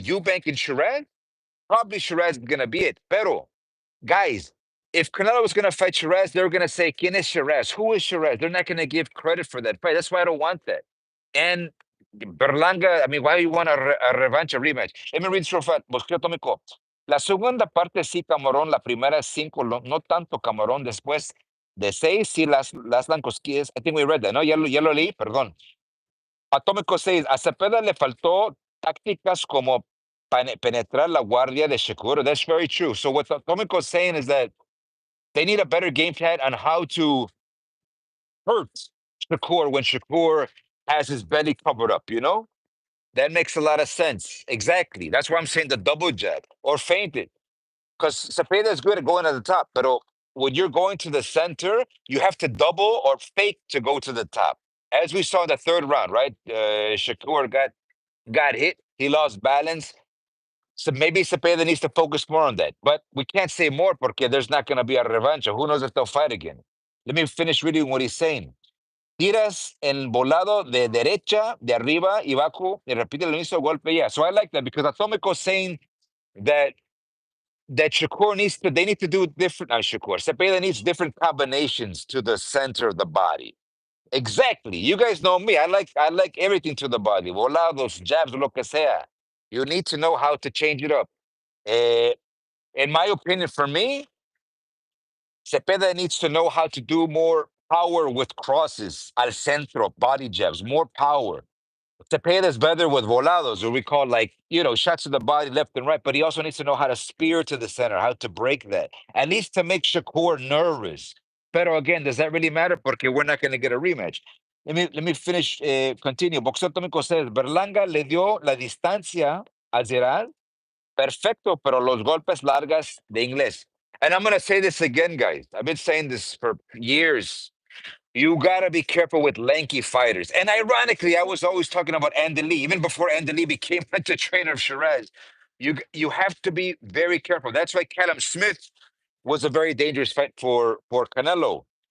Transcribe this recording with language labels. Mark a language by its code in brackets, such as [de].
[en] Eubank and Shiraz? Probably Shiraz is going to be it. Pero, guys, if Canelo was going to fight Shiraz, they were going to say, [es] ¿Quién es Shiraz? [en] Who is Shiraz? They're not going to give credit for that fight. That's why I don't want that. And Berlanga, I mean, why you want a revanche, a rematch? Let me read this real fast. [es] Mosquito Atómico. La segunda parte sí, Camarón. La primera cinco, no tanto Camarón. Después de seis, sí, las cosquillas. [en] I think we read that, [es] ¿no? Ya lo leí, perdón. Atómico 6. A Zepeda le faltó tácticas como penetrar la guardia de Shakur. [en] That's very true. So what Atómico is saying is that they need a better game plan on how to hurt Shakur when Shakur has his belly covered up, you know? That makes a lot of sense. Exactly. That's why I'm saying the double jab or feint it. Because Cepeda is good at going at the top, but when you're going to the center, you have to double or fake to go to the top. As we saw in the third round, right? Shakur got hit. He lost balance. So maybe Cepeda needs to focus more on that. But we can't say more because there's not going to be a revanche. Who knows if they'll fight again? Let me finish reading what he's saying. [es] Tiras el volado de derecha, de arriba y abajo, y repite el mismo golpe. [en] Yeah, so I like that because Atomico's saying that Shakur they need to do different, not Shakur, Cepeda needs different combinations to the center of the body. Exactly. You guys know me. I like everything to the body. Volados, jabs, [es] lo que sea. [en] You need to know how to change it up. Eh, in my opinion, for me, Cepeda needs to know how to do more power with crosses, [es] al centro, [en] body jabs, more power. Cepeda is better with volados, or we call shots to the body left and right, but he also needs to know how to spear to the center, how to break that, at least to make Shakur nervous. Pero again, does that really matter? Porque we're not going to get a rematch. Let me finish, continue. Boxeo Atómico says, [es] Berlanga le dio la distancia a Zeral. Perfecto, pero los golpes largas de inglés. [en] And I'm going to say this again, guys. I've been saying this for years. You gotta be careful with lanky fighters. And ironically, I was always talking about Andy Lee, even before Andy Lee became the trainer of Shiraz. You have to be very careful. That's why Callum Smith was a very dangerous fight for Canelo.